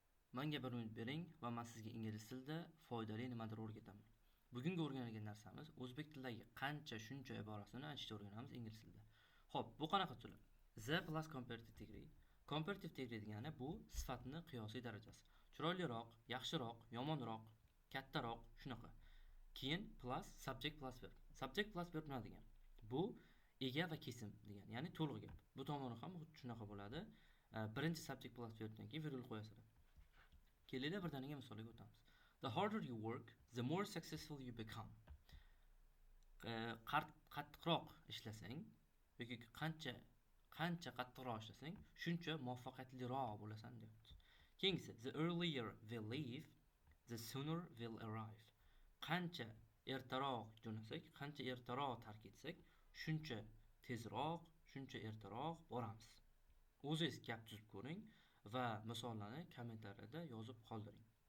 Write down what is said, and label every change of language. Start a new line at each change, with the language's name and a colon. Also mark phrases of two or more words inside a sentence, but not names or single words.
Uzbek: Menga bir minut bering va men sizga ingliz tilida foydali nimadir o'rgataman. Bugungi o'rganadigan narsamiz o'zbek tilidagi qancha shuncha iborasini aytishni o'rganamiz ingliz tilida. Xo'p, bu qanaqa usul?
English: The plus comparative degree. Comparative degree
Uzbek: degani bu sifatni qiyosiy darajasi. Chiroyliroq, yaxshiroq, yomonroq, kattaroq, shunaqa.
English: Keyin plus subject plus verb. Subject plus verb
Uzbek: nima degani? Bu ega va kesim degani, ya'ni to'liq gap. Bu tomoni ham xuddi shunaqa bo'ladi. Birinchi
English: subject plus verbdan
Uzbek: keyin virgul qo'yasizlar. Kelinglar birdaniga misolga o'tamiz.
English: The harder you work, the more successful you become.
Uzbek: Qattiqroq ishlasang yoki qancha qattiqroq ishlasang, shuncha muvaffaqiyatliroq bo'lasan deyapti. Keyingisi,
English: the earlier we leave, the sooner we'll arrive.
Uzbek: Qancha ertaroq jo'nasak, qancha ertaroq tark etsak, shuncha tezroq, shuncha ertaroq boramiz. O'zingiz gap tuzib ko'ring va misollarni kommentariyada yozib qoldiring.